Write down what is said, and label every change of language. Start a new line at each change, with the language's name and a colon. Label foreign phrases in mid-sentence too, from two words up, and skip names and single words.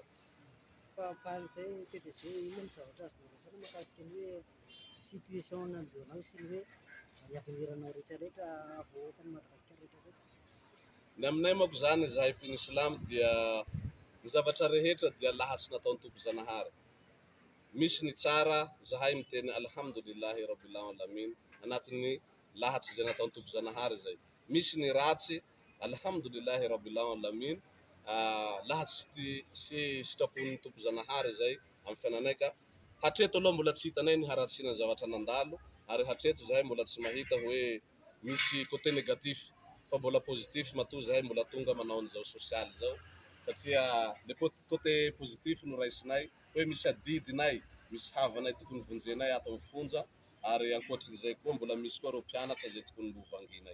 Malagasy: Fa paran'izay PDG inona ny zavatra azo noresana mahakasika ny hoe situation androanao sy ny hoe ny aveniranao rehetrarehetra avoakan'ny Madagasikara rehetrarehetra? Ny aminay manko zany zahay mpino silamo dia ny zavatra rehetra dia lahatsy nataon'ny tompo-janahary. Misy ny tsara, zahay miteny
Arabic: الحمد لله رب العالمين
Malagasy: anatin'ny lahatsy zay nataon'ny tompo-janahary zay. Misy ny ratsy,
Arabic: الحمد لله رب العالمين,
Malagasy: lahatsy sy sitrapon'ny tompo-janahary zay amin'ny fiainanay. Ka hatreto aloha mbola tsy hitanay ny haratsiana ny zavatra nandalo, ary hatreto zahay mbola tsy mahita hoe misy
French: côté négatif,
Malagasy: fa mbola positif matoa zahay mbola tonga manao an'izao social zao, satria
French: le côté positif
Malagasy: no raisinay hoe misy adidinay, misy havanay tokony vonjenay ato amin'ny fonja, ary ankoatrin'izay koa mbola misy koa reo mpianatra zay tokony mbo vanginay.